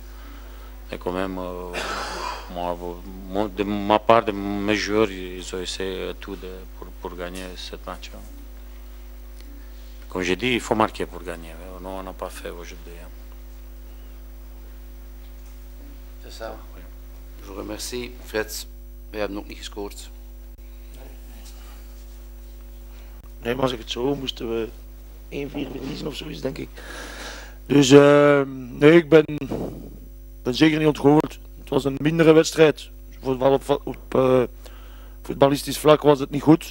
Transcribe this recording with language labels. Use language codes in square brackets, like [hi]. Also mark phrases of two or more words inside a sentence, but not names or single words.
[fr] Mais quand même, de ma part, de mes joueurs, ils ont essayé tout pour gagner ce match. Comme j'ai dit, il faut marquer pour gagner. Nous, on n'a pas fait aujourd'hui. C'est ça. Oui. Je vous remercie. [nl] Frits, wij hebben nog niet gescoord. Nee, maar als ik het zo moesten we 1-4 verliezen of zoiets, denk ik. Dus nee, ik ben zeker niet ontgoocheld. Het was een mindere wedstrijd. Op voetballistisch vlak was het niet goed.